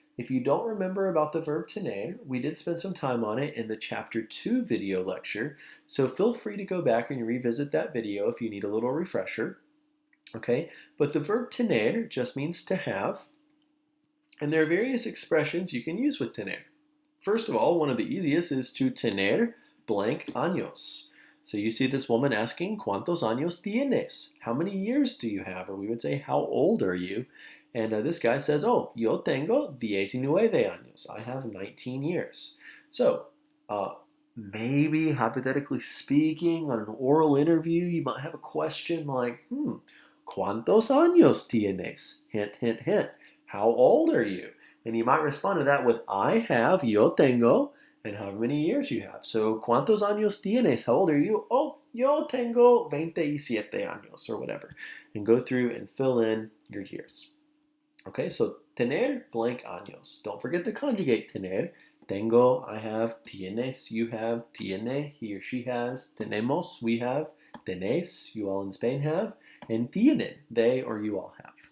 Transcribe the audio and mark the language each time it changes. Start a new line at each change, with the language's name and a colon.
English: If you don't remember about the verb tener, we did spend some time on it in the Chapter 2 video lecture, so feel free to go back and revisit that video if you need a little refresher. Okay, but the verb tener just means to have, and there are various expressions you can use with tener. First of all, one of the easiest is to tener blank años. So you see this woman asking,
Spanish: ¿Cuántos años tienes?
English: How many years do you have? Or we would say, how old are you? And this guy says, oh,
Spanish: yo tengo 19 años.
English: I have 19 years. So maybe, hypothetically speaking, on an oral interview, you might have a question like,
Spanish: ¿Cuántos años tienes?
English: Hint, hint, hint. How old are you? And you might respond to that with, I have,
Spanish: yo tengo,
English: and however many years you have. So,
Spanish: ¿cuántos años tienes?
English: How old are you?
Spanish: Oh, yo tengo 27 años,
English: or whatever. And go through and fill in your years. Okay, so tener blank años. Don't forget to conjugate tener. Tengo, I have, tienes, you have, tiene, he or she has, tenemos, we have, tenéis, you all in Spain have, and tienen, they or you all have.